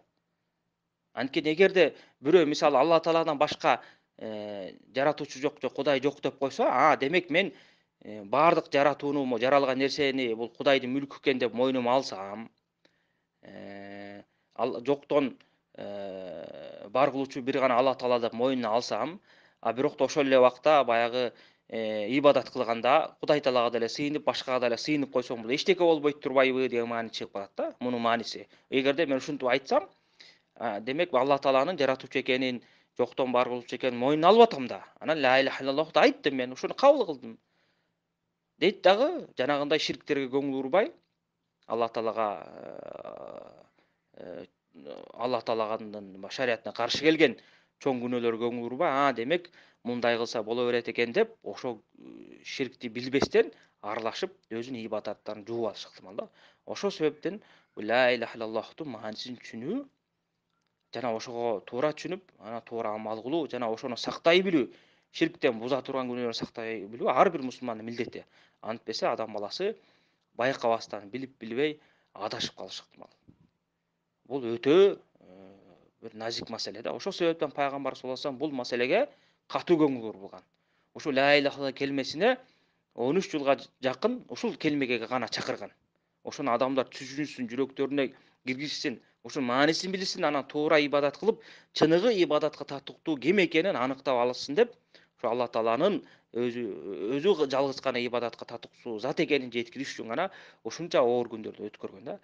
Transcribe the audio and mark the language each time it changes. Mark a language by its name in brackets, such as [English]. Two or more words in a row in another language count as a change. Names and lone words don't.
[Kyrgyz] Анткени эгерде бирөө мисалы Алла тааладан башка жаратуучу жок же Кудай жок деп койсо, демек мен баардык жаратууну, жаралган нерсени бул Кудайдын мүлкү экен деп мойнума алсам, ал жоктон бар кылуучу бир гана Алла таала деп мойнуна алсам, а бирок да ошол эле убакта баягы ибадат кылганда Кудай таалага деле сыйынып, башкага деле сыйынып койсом, бул эчтеке болбойт турбайбы деген маани чыгып калат да. Мунун мааниси. Эгерде мен ушинтип айтсам, демек Алла тааланын жаратуучу экенин, жоктон бар кылуучу экенин мойнуна алып атам да. Анан [Arabic] لا إله [Kyrgyz] иллаллахты айттым мен, ошону кабыл кылдым. Дейт дагы жанагындай ширктерге көңүл урбай, Алла таалага э, Алла таалаганын шариятына каршы келген чоң күнөөлөргө көңүл урбай, демек мындай кылса боло берет экен деп, ошол ширкти билбестен аралашып, өзүнүн ибадаттарын жууп алышы ыктымал да. Ошол себептен [Arabic] لا إله [Kyrgyz] иллаллахтын маанисин түшүнүү жана ошого туура түшүнүп, анан туура амал кылуу жана ошону сактай билүү, ширктен буза турган күнөөлөрдү сактай билүү ар бир мусулмандын милдети. Антпесе адам баласы байкабастан, билип билбей адашып калышы ыктымал. Бул өтө бир назик маселе да. Ошол себептен пайгамбар [Arabic] صلى الله عليه وسلم [Kyrgyz] бул маселеге катуу көңүл бурган. Ушул [Arabic] لا إله [Kyrgyz] келмесине 13 жылга жакын ушул келмеге гана чакырган. Ошону адамдар түшүнсүн, жүрөктөрүнө киргизсин, ушунун маанисин билсин, анан туура ибадат кылып, чыныгы ибадатка татыктуу ким экенин аныктап алышсын деп, ошо Алла тааланын өзү жалгыз гана ибадатка татыктуу зат экенин жеткириш үчүн гана ушунча оор күндөрдү өткөргөн да.